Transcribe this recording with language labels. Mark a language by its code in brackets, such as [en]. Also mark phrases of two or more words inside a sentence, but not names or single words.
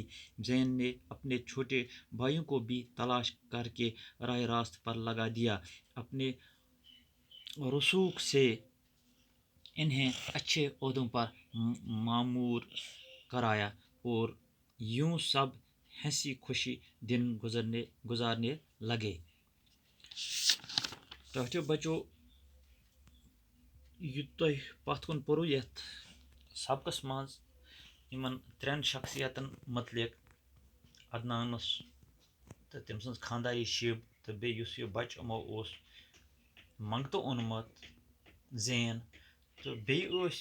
[ur] زین نے اپنے چھوٹے بھائیوں کو بھی تلاش کر کے راہ راست پر لگا دیا، اپنے رسوخ سے انہیں اچھے عہدوں پر مامور کرایا، اور یوں سب ہنسی خوشی دن گزارنے لگے۔ [ks] ٹاٹو بچوں، یہ تُہۍ پتھ کُن پوٚرُو یتھ سبقس منٛز یمن ترٛٮ۪ن شخصیتن متعلق، عدنانس تہٕ تٔمۍ سٕنٛز خانداری شِب تہٕ بیٚیہِ یُس یہِ بچہٕ یِمو اوس منٛگتہٕ اوٚنمُت زین، تہٕ بیٚیہِ ٲسۍ